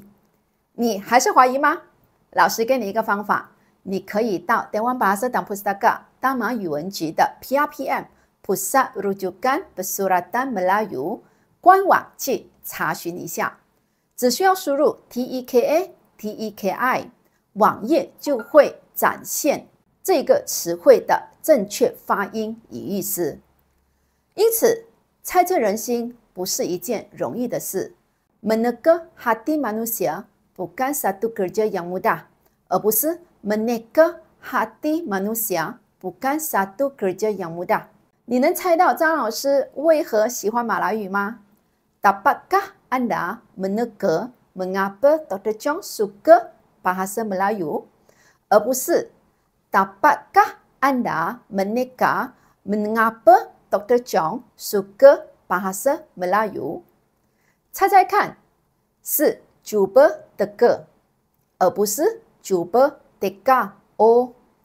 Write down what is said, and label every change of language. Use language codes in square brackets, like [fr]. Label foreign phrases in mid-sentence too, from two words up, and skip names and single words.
[zh] 你还是怀疑吗？老师给你一个方法，你可以到 Dewan Bahasa dan Pustaka 大马语文局的 PRPM Pusat Rujukan Pesuratan Melayu 官网去查询一下，只需要输入 [ms] TEKA TEKI， [zh] 网页就会展现这个词汇的正确发音与意思。因此，猜测人心不是一件容易的事。 [ms] Meneka hati manusia bukan satu kerja yang mudah， [zh] 而不是 [ms] meneka hati manusia bukan satu kerja yang mudah。 [zh] 你能猜到张老师为何喜欢马来语吗？ [ms] Dapatkah anda meneka mengapa Dr. Chong suka bahasa Melayu？ [zh] 而不是 [ms] Dapatkah anda meneka mengapa Dr. Chong suka bahasa Melayu？ [zh] 猜猜看，是 [ms] cuba teka， [zh] 而不是 [ms] cuba teka。 [zh] 哦。